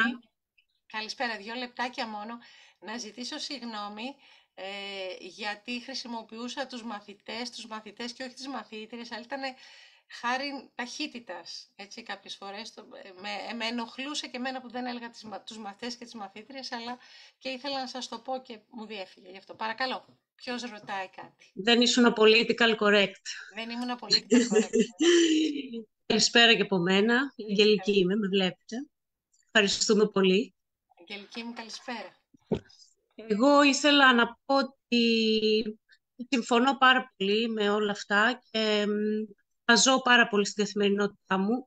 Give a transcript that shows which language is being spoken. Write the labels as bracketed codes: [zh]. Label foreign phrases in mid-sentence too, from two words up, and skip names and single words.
[el] Καλησπέρα, 2 λεπτάκια μόνο. Να ζητήσω συγγνώμη γιατί χρησιμοποιούσα τους μαθητές και όχι τις μαθήτριες, αλλά ήταν χάρη ταχύτητας, έτσι, κάποιες φορές. Με ενοχλούσε και εμένα που δεν έλεγα τους μαθητές και τις μαθήτριες, αλλά και ήθελα να σας το πω και μου διέφυγε γι' αυτό. Παρακαλώ, ποιος ρωτάει κάτι? Δεν ήσουν [en] political correct. [el] Δεν ήμουν [en] political correct. [el] Καλησπέρα και από μένα. Αγγελική είμαι, με βλέπετε. Ευχαριστούμε πολύ. Αγγελική μου, καλησπέρα. Εγώ ήθελα να πω ότι Συμφωνώ πάρα πολύ με όλα αυτά και τα ζω πάρα πολύ στην καθημερινότητά μου.